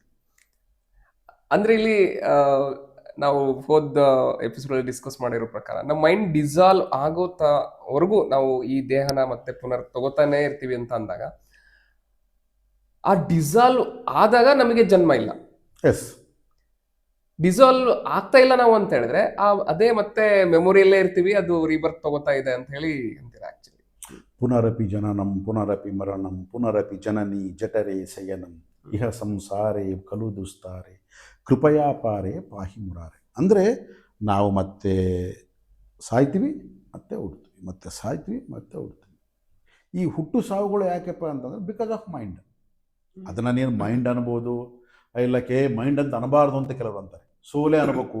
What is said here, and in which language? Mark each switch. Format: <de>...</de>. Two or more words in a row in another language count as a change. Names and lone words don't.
<kn>ಅಂದರೆ ಇಲ್ಲಿ ನಾವು ಹೋದ</kn> <en>episode discuss</en> <kn>ಮಾಡಿರೋ ಪ್ರಕಾರ ನಮ್ಮ</kn> <en>mind dissolve</en> <kn>ಆಗೋವರೆಗೂ ನಾವು ಈ ದೇಹನ ಮತ್ತೆ ಪುನರ್ ತಗೋತಾನೆ ಇರ್ತೀವಿ ಅಂತ ಅಂದಾಗ, ಆ ಡಿಸಾಲ್ವ್ ಆದಾಗ ನಮಗೆ ಜನ್ಮ ಇಲ್ಲ. ಎಸ್, ಡಿಸಾಲ್ವ್ ಆಗ್ತಾ ಇಲ್ಲ ನಾವು ಅಂತ ಹೇಳಿದ್ರೆ ಅದೇ ಮತ್ತೆ ಮೆಮೊರಿಯಲ್ಲೇ ಇರ್ತೀವಿ, ಅದು ರೀಬರ್ತ್ ತಗೋತಾ ಇದೆ ಅಂತ ಹೇಳಿ ಅಂತೀರ. ಆಕ್ಚುಲಿ</kn> <sa>ಪುನರಪಿ ಜನನಂ ಪುನರಪಿ ಮರಣಂ ಪುನರಪಿ ಜನನಿ ಜಠರೇ ಶಯನಂ ಇಹ ಸಂಸಾರೇ ಖಲು ದುಸ್ತಾರೆ ಕೃಪಯಾ ಪಾರೆ ಪಾಹಿ ಮುರಾರೆ.</sa> <kn>ಅಂದರೆ ನಾವು ಮತ್ತೆ ಸಾಯ್ತೀವಿ, ಮತ್ತೆ ಹುಡ್ತೀವಿ, ಮತ್ತೆ ಸಾಯ್ತೀವಿ, ಮತ್ತೆ ಹುಡ್ತೀವಿ. ಈ ಹುಟ್ಟು ಸಾವುಗಳು ಯಾಕೆಪ್ಪ ಅಂತಂದರೆ</kn> <en>because of mind.</en> <kn>ಅದನ್ನು ನೀನು ಮೈಂಡ್ ಅನ್ಬೋದು, ಇಲ್ಲಕ್ಕೆ ಮೈಂಡ್ ಅಂತ ಅನ್ನಬಾರ್ದು ಅಂತ ಕೆಲವರು ಅಂತಾರೆ. ಸೋಲೆ ಅನ್ಬೇಕು.</kn>